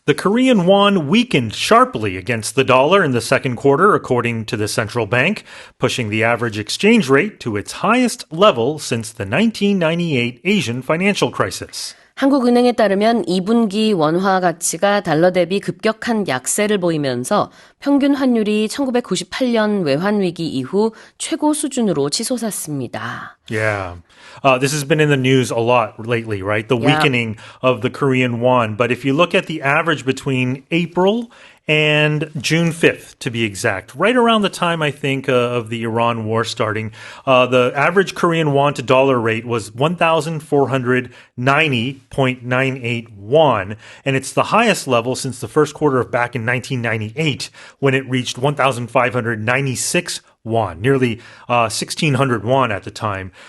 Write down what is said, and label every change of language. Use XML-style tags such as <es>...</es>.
<en>The Korean won weakened sharply against the dollar in the second quarter, according to the central bank, pushing the average exchange rate to its highest level since the 1998 Asian financial crisis.</en> <ko>한국은행에 따르면 2분기 원화 가치가 달러 대비 급격한 약세를 보이면서 평균 환율이 1998년 외환위기 이후 최고 수준으로 치솟았습니다.</ko> <en>Yeah. This has been in the news a lot lately, right? The weakening of the Korean won. But if you look at the average between April and June 5th, to be exact, right around the time, I think, of the Iran war starting, the average Korean won to dollar rate was 1,490.98 won, and it's the highest level since the first quarter of back in 1998, when it reached 1,596 won, nearly 1,600 won at the time.</en>